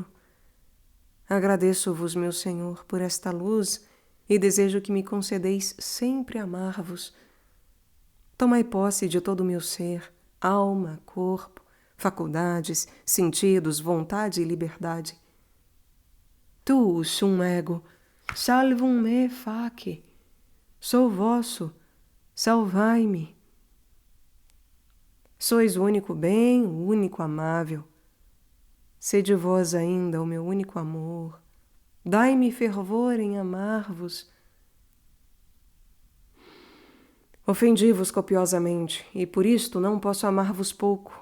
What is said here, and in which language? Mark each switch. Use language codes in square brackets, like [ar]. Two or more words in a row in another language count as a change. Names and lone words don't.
[pt] Agradeço-vos, meu Senhor, por esta luz e desejo que me concedeis sempre amar-vos. Tomai posse de todo o meu ser, alma, corpo, faculdades, sentidos, vontade e liberdade. [la] Tu, sum ego, salvum me face. [pt] Sou vosso, salvai-me. Sois o único bem, o único amável. Sede vós ainda o meu único amor. Dai-me fervor em amar-vos. Ofendi-vos copiosamente, e por isto não posso amar-vos pouco.